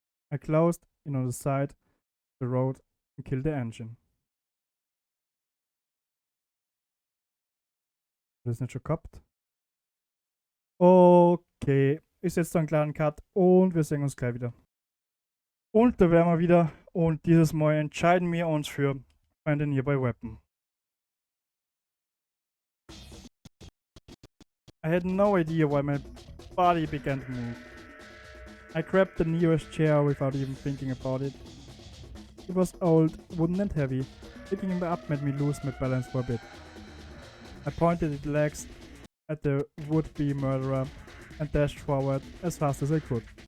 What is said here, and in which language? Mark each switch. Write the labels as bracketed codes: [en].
[en] I closed in on the side of the road and killed the engine. [de] Das ist nicht schon gehabt. Okay, ich setze einen kleinen Cut und wir sehen uns gleich wieder. Und da wären wir wieder und dieses Mal entscheiden wir uns für Find a Nearby Weapon. [en] I had no idea why my body began to move. I grabbed the nearest chair without even thinking about it. It was old, wooden and heavy. Picking it up made me lose my balance for a bit. I pointed its legs at the would-be murderer and dashed forward as fast as I could.